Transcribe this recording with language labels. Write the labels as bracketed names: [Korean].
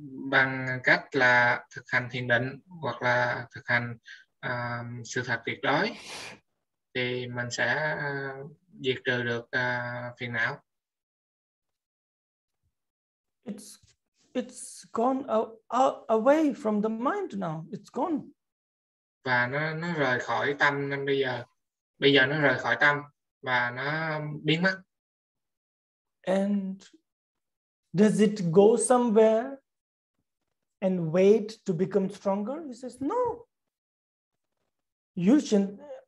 [Vietnamese] bằng cách là thực hành thiền định hoặc là thực hành sự thật tuyệt đối, thì mình sẽ diệt trừ được phiền não. [English] It's gone away from the mind now. It's gone. [Vietnamese] Và nó rời khỏi tâm nên bây giờ nó rời khỏi tâm và nó biến mất. [English] And does it go somewhere and wait to become stronger? He says, no. You should.